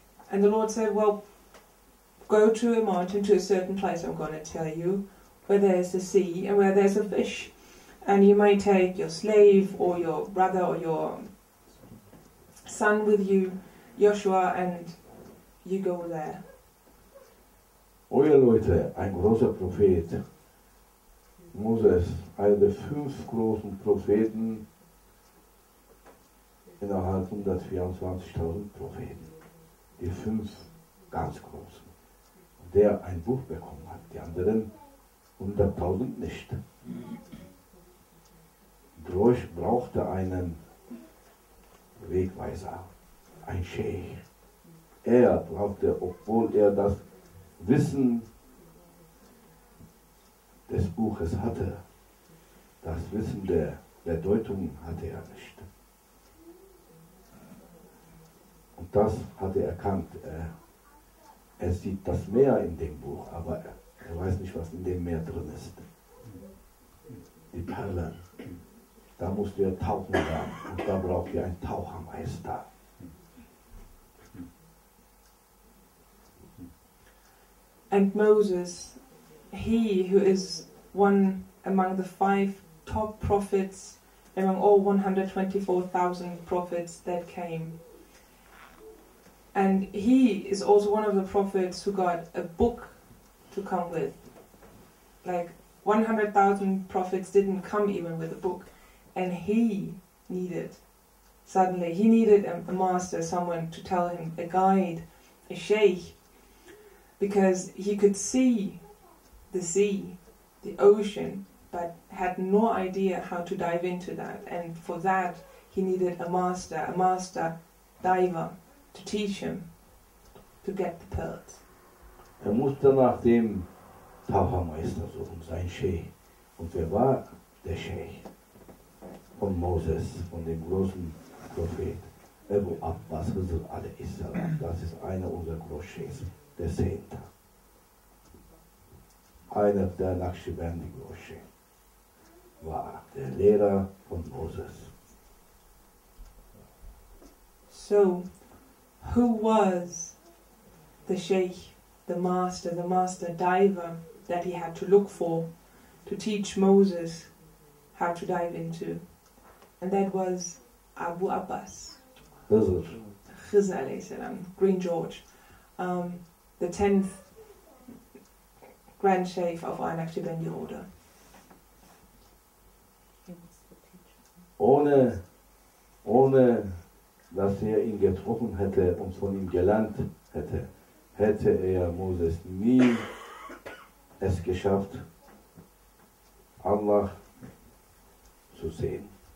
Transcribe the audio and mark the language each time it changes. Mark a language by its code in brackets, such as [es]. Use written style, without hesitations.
[en] And the Lord said, well, go to a mountain, to a certain place, I'm going to tell you, where there's a sea and where there's a fish. And you may take your slave or your brother or your son with you, Joshua, and you go there. [de] Oh ja Leute, ein großer Prophet, Moses, einer der 5 großen Propheten innerhalb 124.000 Propheten. Die 5 ganz großen. Der ein Buch bekommen hat, die anderen 100.000 nicht. Brauchte einen Wegweiser, ein Scheich. Er brauchte, obwohl er das Wissen des Buches hatte, das Wissen der Bedeutung hatte er nicht. Und das hat er erkannt. Er sieht das Meer in dem Buch, aber er weiß nicht, was in dem Meer drin ist. Die Perlen. Da musst du ja tauchen lernen. Und da braucht ihr einen Tauchermeister. [en] And Moses, he who is one among the 5 top prophets, among all 124,000 prophets that came. And he is also one of the prophets who got a book to come with. Like 100,000 prophets didn't come even with a book, and he needed a master, someone to tell him, a guide, a sheikh, because he could see the sea, the ocean, but had no idea how to dive into that, and for that he needed a master diver to teach him to get the pearls. [de] Musste nach dem Tauchermeister suchen, sein Sheikh. Und wer war der Sheikh von Moses, von dem großen Prophet? Abu Abbas a.s. Das ist einer unserer Großscheichs, der 10. Einer der Naqshbandi Großscheich war der Lehrer von Moses. [en] So, who was the sheikh, the master diver that he had to look for to teach Moses how to dive into? And that was Abu Abbas, Khizr alayhi salam, Green George, the 10th Grand Sheikh of our Naqshbandi order. [de] Ohne dass ihn getroffen hätte und von ihm gelernt hätte, hätte Moses nie es geschafft, Allah zu sehen.